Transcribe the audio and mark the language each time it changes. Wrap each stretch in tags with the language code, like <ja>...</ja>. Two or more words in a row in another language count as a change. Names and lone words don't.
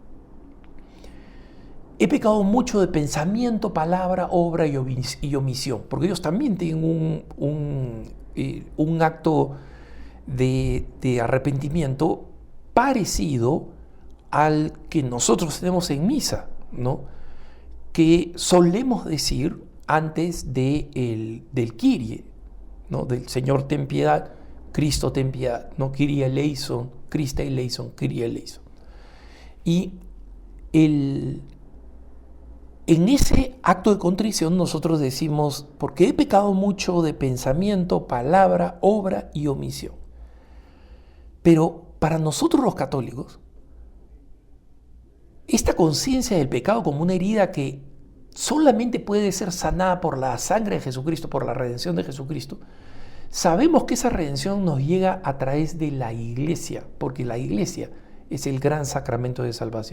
<es>he pecado mucho de pensamiento, palabra, obra y omisión, porque ellos también tienen un acto de arrepentimiento parecido al que nosotros tenemos en misa, ¿no? Que solemos decir antes del Kyrie, ¿no? Del Señor ten piedad, Cristo ten piedad, ¿no?</es> <el>Kyrie eleison, Christe eleison, Kyrie eleison.</el> <es>Y en ese acto de contrición nosotros decimos, porque he pecado mucho de pensamiento, palabra, obra y omisión. Pero para nosotros los católicos, esta conciencia del pecado como una herida que solamente puede ser sanada por la sangre de Jesucristo, por la redención de Jesucristo, sabemos que esa redención nos llega a través de la iglesia, porque la iglesia es el gran sacramento de salvación.</es>